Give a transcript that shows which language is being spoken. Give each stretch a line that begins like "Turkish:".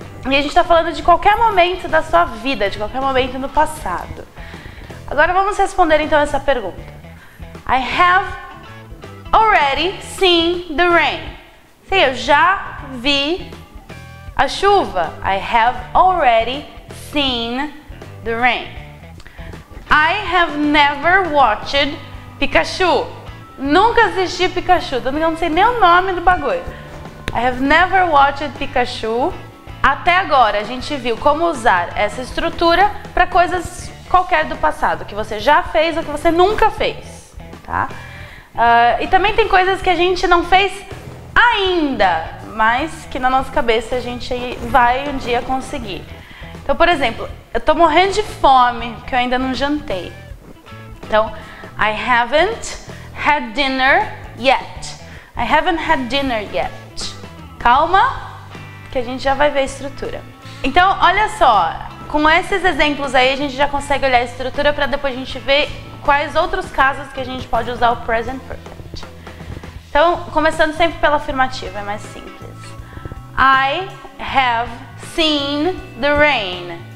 Portuguese: E a gente tá falando de qualquer momento da sua vida, de qualquer momento no passado. Agora vamos responder então essa pergunta.
English: I have already seen the rain.
Portuguese: Sim, eu já vi a chuva.
English: I have already seen the rain. I have never watched Pikachu.
Portuguese: Nunca assisti Pikachu. Eu não sei nem o nome do bagulho.
English: I have never watched Pikachu.
Portuguese: Até agora a gente viu como usar essa estrutura para coisas qualquer do passado, que você já fez ou que você nunca fez, tá? E também tem coisas que a gente não fez ainda, mas que na nossa cabeça a gente vai um dia conseguir. Então, por exemplo, eu tô morrendo de fome, porque eu ainda não jantei. Então,
English: I haven't had dinner yet. I haven't had dinner yet.
Portuguese: Calma, que a gente já vai ver a estrutura. Então, olha só, com esses exemplos aí a gente já consegue olhar a estrutura para depois a gente ver quais outros casos que a gente pode usar o Present Perfect. Então, começando sempre pela afirmativa, é mais simples.
English: I have seen the rain.